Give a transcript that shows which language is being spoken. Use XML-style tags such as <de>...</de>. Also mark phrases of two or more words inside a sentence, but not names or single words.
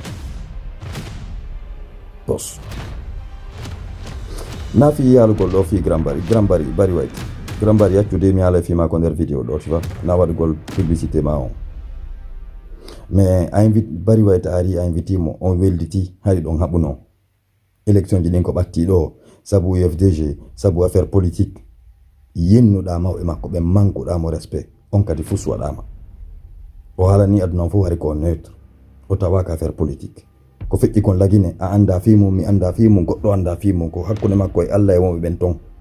<ff>nafi yalugol ɗo fi Grand Barry White Grand Barry accude mi haala fi mako nder vidéo ɗo</ff> <fr>tu vois</fr> <ff>na waɗugol publicité ma on mais a invite Barry White ari a inviti mo on welditi hari ɗon haɓuno élection ji ɗin ko ɓatti ɗo sabu UFDG sabu</ff> <fr>affaire politique</fr> <ff>yennuɗa mawɓe makko ɓe mankuɗamo respect on kadi fus waɗama o haalani aduna fof hari ko neutre o tawaka</ff> <fr>affaire politique</fr> <ff>ko feƴƴi kon Laguiné a anda fimum mi anda fimum goɗɗo anda fimum ko hakkude makko e Allah e wonɓe ɓen ton</ff>